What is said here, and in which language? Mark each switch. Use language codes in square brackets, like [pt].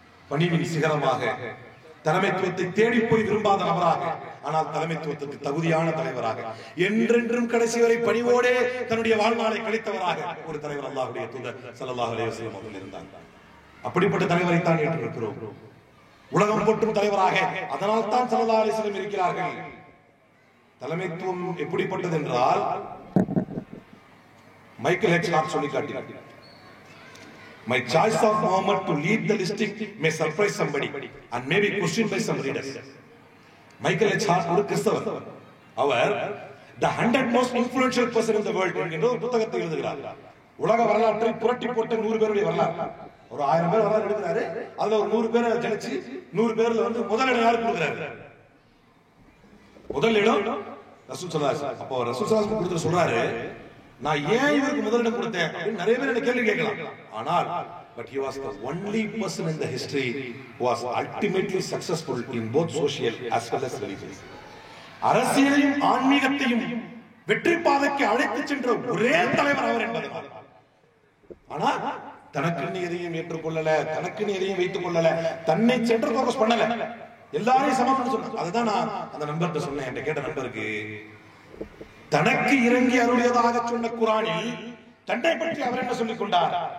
[ta] பணிவின் சிகரமாக, தலைமைத்துவத்தை தேடி போய் விரும்பாத நபராக, ஆனால் தலைமைத்துவத்துக்கு தகுதியான தலைவராக, என்றென்றும் கடைசி வரை பணிவோடே தன்னுடைய வாழ்நாளை கழித்தவராக ஒரு தலைவர் அல்லாஹ்வுடைய தூதர் ஸல்லல்லாஹு அலைஹி வஸல்லம் அவர்கள் இருந்தார். அப்படிப்பட்ட தலைவரை தான் ஏற்றிருக்கிறோம், உலகம் போற்றும் தலைவராக. அதனால் தான் ஸல்லல்லாஹு அலைஹி வஸல்லம் இருக்கிறார்கள். தலைமைத்துவம் எப்படிப்பட்டது என்றால், மைக்கேல் ஹெச் ஹார்ட் சொல்லி காட்டினார், [en] my choice of Muhammad to lead the district may surprise somebody and may be questioned by some readers. [ta] Michael H heart ஒரு கிறிஸ்தவர். அவர் [en] the 100 most influential person in the world [ta] என்கிற ஒரு புத்தகத்தை எழுதுகிறார். உலக வரலாற்றை புரட்டி போட்ட 100 பேருடைய வரலாறு. ஒரு 1000 பேர் வரலாறு எழுதுறாரு. அதுல ஒரு 100 பேரை ஜெயிச்சு 100 பேர்ல வந்து முதல் இடம் யாருக்கு கொடுக்குறாரு? முதல் இடம் ரசூல் ஸல்லல்லாஹு அலைஹி வஸல்லம். அப்போ ரசூல் ஸல்லல்லாஹு அலைஹி வஸல்லம் சொல்றாரு, நான் ஏன் இவருக்கு முதலிடம் கொடுத்தேன் அப்படின்னு நிறைய பேர் என்ன கேள்வி கேட்கலாம். [en] ஆனால் but he was the only person in the history who was ultimately successful in both social as well as religious. [ta] அரசியலையும் ஆன்மீகத்தையும் வெற்றி பாதைக்கு அழைத்து சென்ற ஒரே தலைவர் அவர் என்பதனால். ஆனா தனக்குன்னு எதையும் ஏற்றுக்கொள்ளல, தனக்குன்னு எதையும் வைத்துக் கொள்ளல, தன்னை சென்டர் ஃபோக்கஸ் பண்ணல, எல்லாரையும் சமம்னு சொன்னார். அதுதான் நான் அந்த நண்பர்கிட்ட சொன்னேன், என்கிட்ட கேட்ட நண்பருக்கு, தனக்கு இறங்கி அருளியதாக சொன்ன குர்ஆனில் தன்னை பற்றி அவர் என்ன சொல்லிக் கொண்டார்?